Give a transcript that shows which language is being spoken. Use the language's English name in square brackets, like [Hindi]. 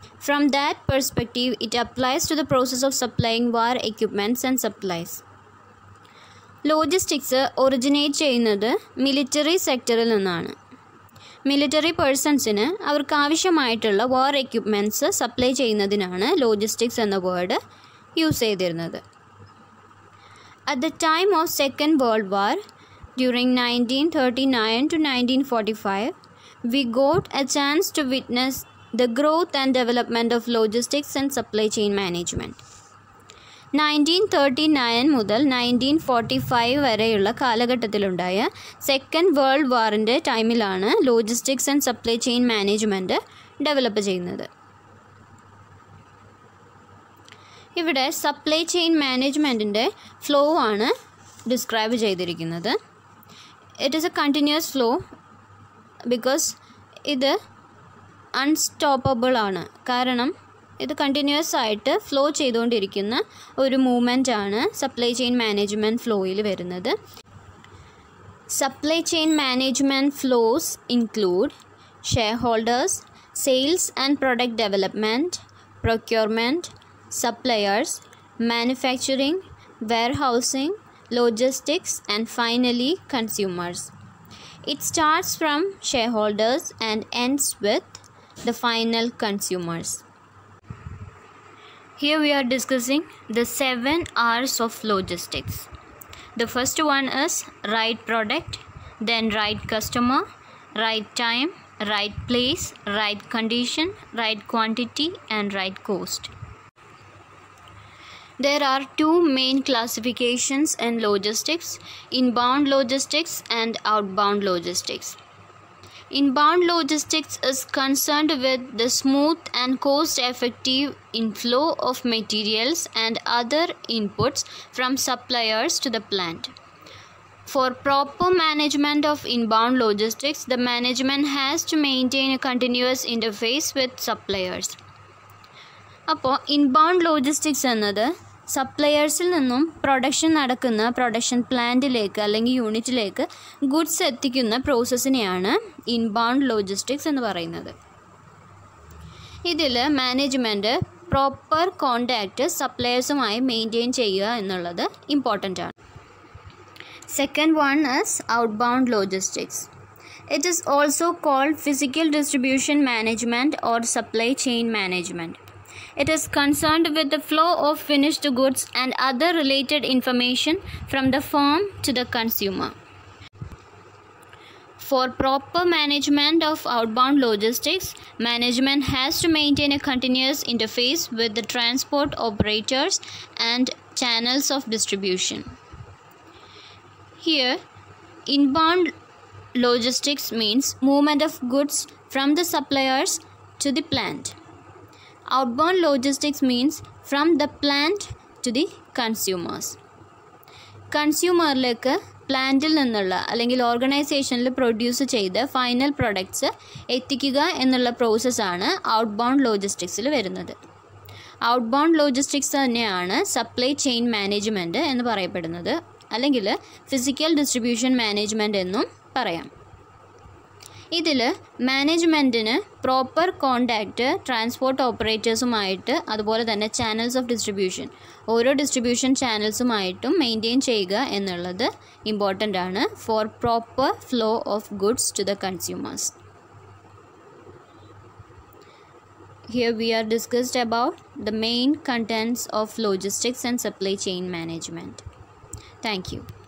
[English] From that perspective it applies to the process of supplying war equipments and supplies. [Malayalam] Logistics originate ചെയ്യുന്നത് military സെക്ടറിൽ നിന്നാണ്. Military പേഴ്സൺസിന് അവർക്ക് ആവശ്യമായിട്ടുള്ള വാർ equipments supply ചെയ്യുന്നതിനാണ് logistics എന്ന വേർഡ് യൂസ് ചെയ്തിരുന്നത്. [English] At the time of Second World War, during 1939 to 1945, we got a chance to witness the growth and development of logistics and supply chain management. [Malayalam] 1939 മുതൽ 1945 വരെയുള്ള കാലഘട്ടത്തിലുണ്ടായ second world വാറിൻ്റെ ടൈമിലാണ് logistics and supply chain management develop ചെയ്യുന്നത്. ഇവിടെ supply chain മാനേജ്മെൻറ്റിൻ്റെ flow ആണ് describe ചെയ്തിരിക്കുന്നത്. [English] it is a continuous flow because [Malayalam] ഇത് unstoppable ആണ്. കാരണം ഇത് കണ്ടിന്യൂസ് ആയിട്ട് ഫ്ലോ ചെയ്തുകൊണ്ടിരിക്കുന്ന ഒരു മൂവ്മെൻ്റ് ആണ് സപ്ലൈ ചെയിൻ മാനേജ്മെൻറ്റ് ഫ്ലോയിൽ വരുന്നത്. [English] Supply chain management flows include share holders, sales and product development, procurement, suppliers, manufacturing, warehousing, logistics, and finally consumers. It starts from shareholders and ends with the final consumers. Here we are discussing the 7 R's of logistics. The first one is right product, then right customer, right time, right place, right condition, right quantity, and right cost. There are two main classifications in logistics: inbound logistics and outbound logistics. Inbound logistics is concerned with the smooth and cost-effective inflow of materials and other inputs from suppliers to the plant. For proper management of inbound logistics, the management has to maintain a continuous interface with suppliers. [Malayalam] അപ്പോൾ inbound logistics എന്നത് സപ്ലയേഴ്സിൽ നിന്നും production പ്ലാന്റിലേക്ക് അല്ലെങ്കിൽ യൂണിറ്റിലേക്ക് goods എത്തിക്കുന്ന പ്രോസസ്സിനെയാണ് inbound logistics എന്ന് പറയുന്നത്. ഇതിൽ management proper contact സപ്ലയേഴ്സുമായി maintain ചെയ്യുക എന്നുള്ളത് ഇമ്പോർട്ടൻ്റ് ആണ്. [English] Second one is outbound logistics. It is also called physical distribution management or supply chain management. It is concerned with the flow of finished goods and other related information from the farm to the consumer. For proper management of outbound logistics, management has to maintain a continuous interface with the transport operators and channels of distribution. Here, inbound logistics means movement of goods from the suppliers to the plant. Outbound logistics means from the plant to the consumers. [Malayalam] കൺസ്യൂമറിലേക്ക് പ്ലാന്റിൽ നിന്നുള്ള അല്ലെങ്കിൽ ഓർഗനൈസേഷനിൽ produce ചെയ്ത് final products എത്തിക്കുക എന്നുള്ള പ്രോസസ്സാണ് outbound ലോജിസ്റ്റിക്സിൽ വരുന്നത്. Outbound logistics തന്നെയാണ് സപ്ലൈ ചെയിൻ മാനേജ്മെൻറ്റ് എന്ന് പറയപ്പെടുന്നത്, അല്ലെങ്കിൽ ഫിസിക്കൽ ഡിസ്ട്രിബ്യൂഷൻ മാനേജ്മെൻറ്റ് എന്നും പറയാം. ഇതിൽ മാനേജ്മെൻറ്റിന് പ്രോപ്പർ കോണ്ടാക്റ്റ് ട്രാൻസ്പോർട്ട് ഓപ്പറേറ്റേഴ്സുമായിട്ട്, അതുപോലെ തന്നെ ചാനൽസ് ഓഫ് ഡിസ്ട്രിബ്യൂഷൻ, ഓരോ ഡിസ്ട്രിബ്യൂഷൻ ചാനൽസുമായിട്ടും മെയിൻറ്റെയിൻ ചെയ്യുക എന്നുള്ളത് ഇമ്പോർട്ടൻ്റ് ആണ് [English] For proper flow of goods to the consumers. Here we are discussed about the main contents of logistics and supply chain management. Thank you.